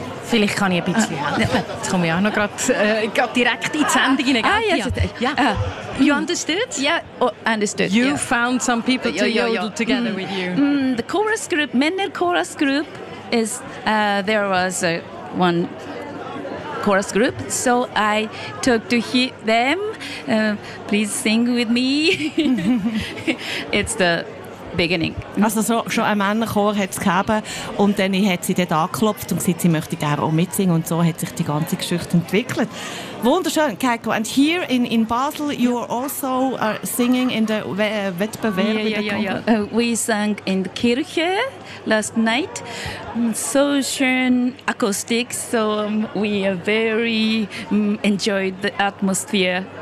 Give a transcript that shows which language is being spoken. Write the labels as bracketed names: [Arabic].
[German] Vielleicht kann ich ein bisschen helfen. Jetzt komme ich auch noch grad direkt in die Sendung hinein. [English] You understood? Understood. You found some people to yodel together with you. The chorus group, Männer chorus group, is there was one chorus group, so I talked to them. Please sing with me. It's the beginning. [German] Also so, schon ein Männerchor hat es gegeben und dann hat sie dort angeklopft und gesagt, sie möchte gerne auch mitsingen und so hat sich die ganze Geschichte entwickelt. Wunderschön, Keiko. [English] And here in Basel, you are also singing in the Wettbewerb. We sang in the Kirche last night. [German] So schön akustik, [English] so we are very enjoyed the atmosphere.